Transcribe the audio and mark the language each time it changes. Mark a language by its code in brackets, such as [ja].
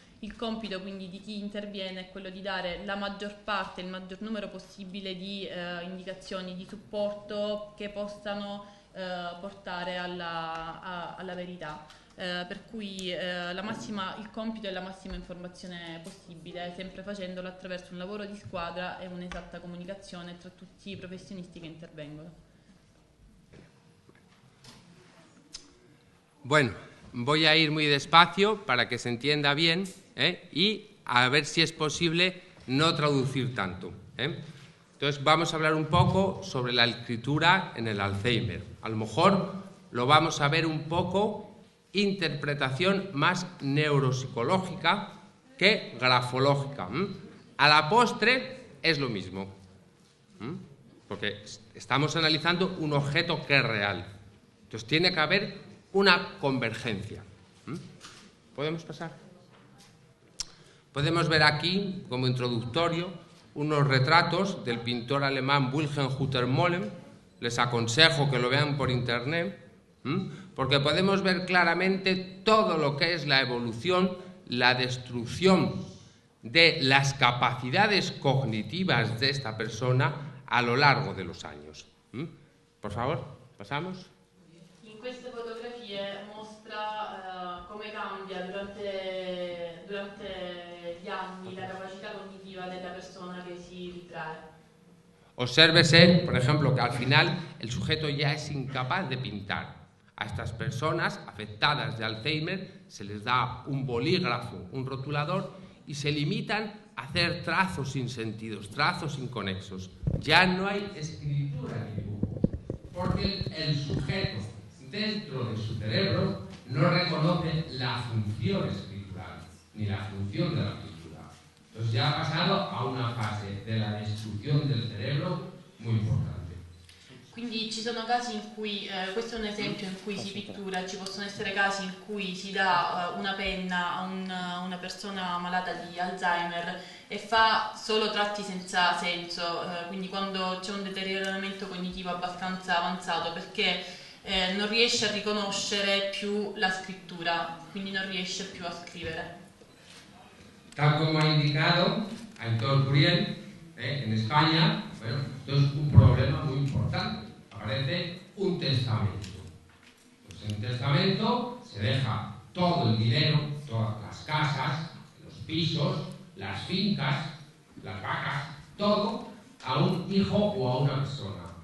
[it] Il compito quindi di chi interviene è quello di dare la maggior parte, il maggior numero possibile di indicazioni di supporto che possano portare alla verità. Per cui il compito è la massima informazione possibile, sempre facendolo attraverso un lavoro di squadra e un'esatta comunicazione tra tutti i professionisti che intervengono. [es] Bueno, voy a ir muy despacio para que se entienda bien y a ver si es posible no traducir tanto. Entonces vamos a hablar un poco sobre la escritura en el Alzheimer. A lo mejor lo vamos a ver un poco interpretación más neuropsicológica que grafológica. A la postre es lo mismo, porque estamos analizando un objeto que es real. Entonces tiene que haber una convergencia. ¿Podemos pasar? Podemos ver aquí, como introductorio, unos retratos del pintor alemán Wilhelm Hütter-Mollem. Les aconsejo que lo vean por internet, porque podemos ver claramente todo lo que es la evolución, la destrucción de las capacidades cognitivas de esta persona a lo largo de los años. Por favor, pasamos. [it] In queste fotografie mostra come cambia durante gli anni la capacità cognitiva della persona che si ritrae. [es] Obsérvese, por ejemplo, que al final el sujeto ya es incapaz de pintar. A estas personas afectadas de Alzheimer se les da un bolígrafo, un rotulador y se limitan a hacer trazos sin sentidos, trazos inconexos. Ya no hay escritura ni dibujo, porque el sujeto dentro de su cerebro no reconoce la función escritural ni la función de la pintura. Entonces ya ha pasado a una fase de la destrucción del cerebro muy importante. [it] Quindi ci sono casi in cui, questo è un esempio in cui si pittura, ci possono essere casi in cui si dà una penna a una persona malata di Alzheimer e fa solo tratti senza senso, quindi quando c'è un deterioramento cognitivo abbastanza avanzato, perché non riesce a riconoscere più la scrittura, quindi non riesce più a scrivere. [es] Tal como ha indicado Aitor Curiel, en España, bueno, esto es un problema muy importante. Aparece un testamento. Pues en un testamento se deja todo el dinero, todas las casas, los pisos, las fincas, las vacas, todo a un hijo o a una persona.